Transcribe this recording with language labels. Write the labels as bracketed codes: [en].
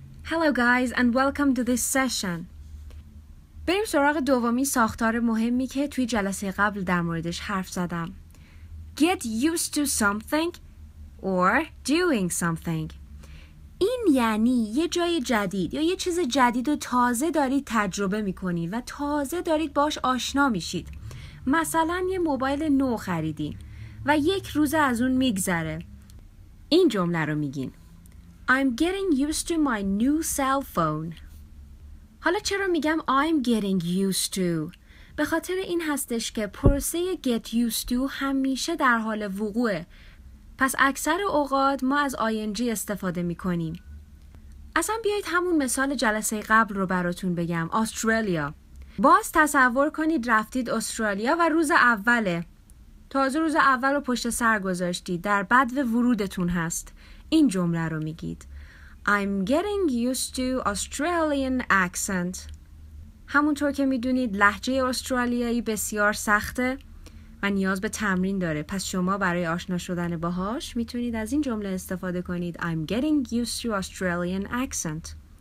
[en] Hello guys and welcome to this session. [fa] بریم سراغ دومی ساختار مهمی که توی جلسه قبل در موردش حرف زدم. [en] Get used to something or doing something. [fa] این یعنی یه جای جدید یا یه چیز جدید و تازه دارید تجربه میکنید و تازه دارید باش آشنا میشید. مثلا یه موبایل نو خریدین و یک روز از اون میگذره. این جمله رو میگین. [en] I'm getting used to my new cell phone. [fa] حالا چرا میگم [en] I'm getting used to؟ [fa] به خاطر این هستش که پروسه get used to همیشه در حال وقوعه. پس اکثر اوقات ما از ing استفاده میکنیم. اصلا بیایید همون مثال جلسه قبل رو براتون بگم. استرالیا. باز تصور کنید رفتید استرالیا و روز اوله. تازه روز اول رو پشت سر گذاشتید. در بدو ورودتون هست. این جمله رو میگید. [en] I'm getting used to Australian accent. [fa] همونطور که میدونید لهجه استرالیایی بسیار سخته و نیاز به تمرین داره. پس شما برای آشنا شدن باهاش میتونید از این جمله استفاده کنید. [en] I'm getting used to Australian accent.